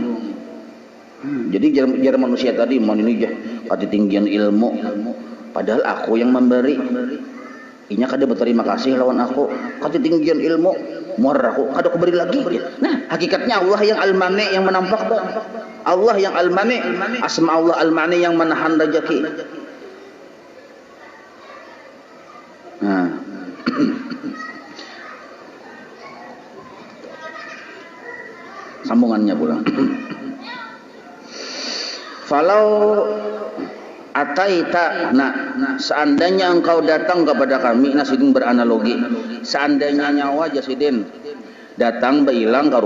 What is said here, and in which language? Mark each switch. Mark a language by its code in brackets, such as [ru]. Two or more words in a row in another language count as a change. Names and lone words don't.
[bjn] Jadi jar manusia tadi mon ini ketinggian ilmu, padahal aku yang memberi. Inya kada berterima kasih lawan aku, ketinggian ilmu, muar aku kada kuberi lagi. Nah, hakikatnya Allah yang al-mani yang menampak tuh. Allah yang al-mani, [ar] أسماء الله المانع [bjn] yang menahan rezeki. Nah. Sambungannya pula. [ar] فلو أتيتا, [bjn] nah seandainya engkau datang kepada kami, Nasidin beranalogi, seandainya nyawa Jasidin datang beilang ke